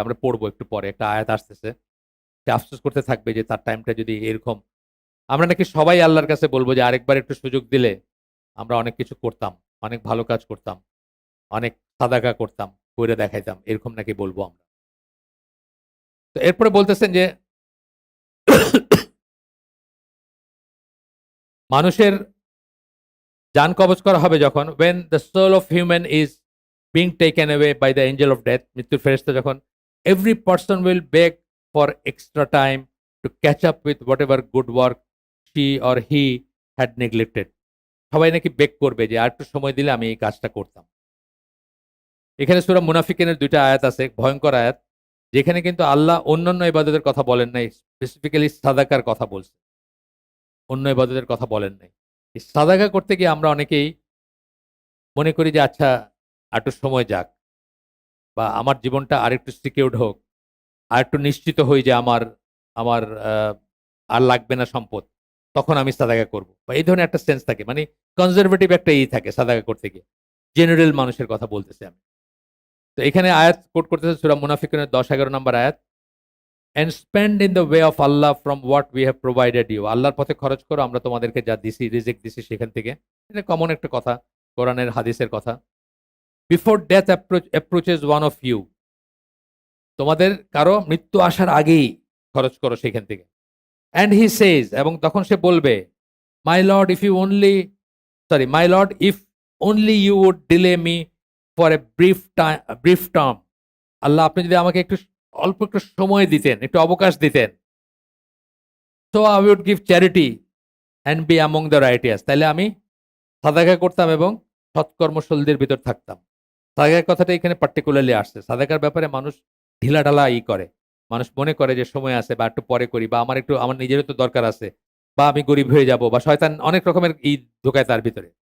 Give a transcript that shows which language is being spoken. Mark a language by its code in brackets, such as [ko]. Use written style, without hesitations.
[bn] আমরা পড়বো একটু পরে, একটা আয়াত আসতেছে। সে আফসোস করতে থাকবে যে তার টাইমটা যদি এরকম। আমরা নাকি সবাই আল্লাহর কাছে বলবো যে আরেকবার একটু সুযোগ দিলে আমরা অনেক কিছু করতাম, অনেক ভালো কাজ করতাম, অনেক সাদাকা করতাম, করে দেখাইতাম, এরকম নাকি বলবো আমরা। তো এরপরে বলতেছেন যে মানুষের জান কবজ করা হবে যখন, [en] when the soul of human is being taken away by the angel of death, [bn] মৃত্যুর ফেরেশতা যখন, [en] every person will beg for extra time to catch up with whatever good work she or he had neglected. [bn] সবাই নাকি বেগ করবে যে আর একটু সময় দিলে আমি এই কাজটা করতাম। এখানে সূরা মুনাফিকিনের ২ টা আয়াত আছে, ভয়ংকর আয়াত। যেখানে কিন্তু আল্লাহ অন্যান্য ইবাদতের কথা বলেন নাই, স্পেসিফিক্যালি সাদাকার কথা বলছেন। অন্য ইবাদতের কথা বলেন নাই। এই সাদাকা করতে গিয়ে আমরা অনেকেই মনে করি যে আচ্ছা আরেকটু সময় যাক, বা আমার জীবনটা আরেকটু সিকিউরড হোক, আরেকটু নিশ্চিত হই যে আমার আমার আ আর লাগবে না সম্পদ। তখন আমি সাদাকা করব। বা এই ধরনের একটা সেন্স থাকে। মানে কনজারভেটিভ একটা থাকে সাদাকা করতে গিয়ে। জেনারেল মানুষের কথা বলতেছি আমি। তো এখানে আয়াত কোট করতেছে সূরা মুনাফিকুনের ১০-১১ নম্বর আয়াত। [en] "And spend in the way of Allah from what we have provided you." [bn] আল্লাহর পথে খরচ করো, আমরা তোমাদেরকে যা দিছি, রিজিক দিছি সেখান থেকে। এটা কমন একটা কথা, কোরআনের হাদিসের কথা। [en] "Before death approaches one of you." [bn] তোমাদের কারো মৃত্যু আসার আগেই খরচ করো সেখান থেকে। [en] "And he says," [bn] এবং তখন সে বলবে, [en] "My Lord, my Lord, if only you would delay me for a brief term." [bn] আল্লাহ আপনি যদি আমাকে অল্প একটু সময় দিতেন, একটু অবকাশ দিতেন। [en] "So I would give charity and be among the righteous." [bn] তাইলে আমি সাদাকা করতাম এবং সৎকর্মশীলদের ভিতর থাকতাম। সাদাকার কথাটা এখানে পার্টিকুলারলি আসছে। সাদাকার ব্যাপারে মানুষ ঢিলাঢালা করে। মানুষ মনে করে যে সময় আছে, বা একটু পরে করি, বা আমার নিজেরও তো দরকার আছে, বা আমি গরিব হয়ে যাব, বা শয়তান অনেক রকমের ঢোকায় তার ভিতরে।